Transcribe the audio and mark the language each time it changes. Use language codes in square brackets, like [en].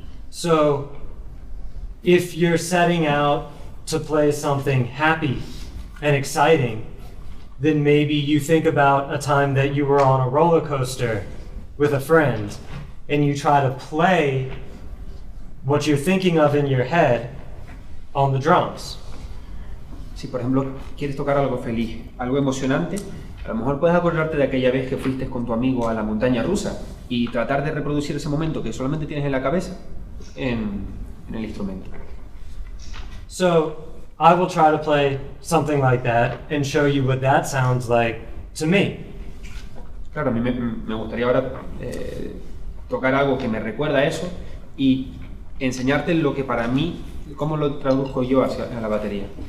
[en] So, if you're setting out to play something happy and exciting, then maybe you think about a time that you were on a roller coaster with a friend and you try to play what you're thinking of in your head on the drums. [es] Si por ejemplo quieres tocar algo feliz, algo emocionante, a lo mejor puedes acordarte de aquella vez que fuiste con tu amigo a la montaña rusa y tratar de reproducir ese momento que solamente tienes en la cabeza en el instrumento. [en] So I will try to play something like that and show you what that sounds like to me. [es] Claro, a mí me gustaría ahora tocar algo que me recuerda a eso y enseñarte lo que para mí, cómo lo traduzco yo hacia la batería.